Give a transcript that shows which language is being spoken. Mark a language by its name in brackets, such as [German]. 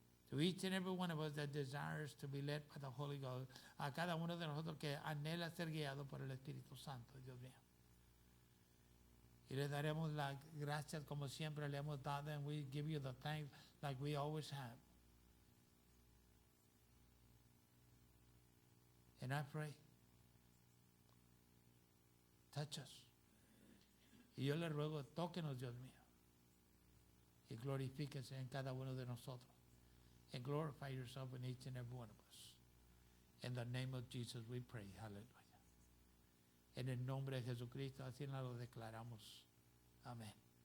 [English] To each and every one of us that desires to be led by the Holy Ghost. [Spanish] A cada uno de nosotros que anhela ser guiado por el Espíritu Santo, Dios mío. Y le daremos las gracias como siempre le hemos dado, [English] and we give you the thanks like we always have. And I pray, touch us. [Spanish] Y yo le ruego, tóquenos, Dios mío. Y glorifíquese en cada uno de nosotros. [English] And glorify yourself in each and every one of us. In the name of Jesus we pray. [Spanish] Hallelujah. En el nombre de Jesucristo, así nos lo declaramos. Amén.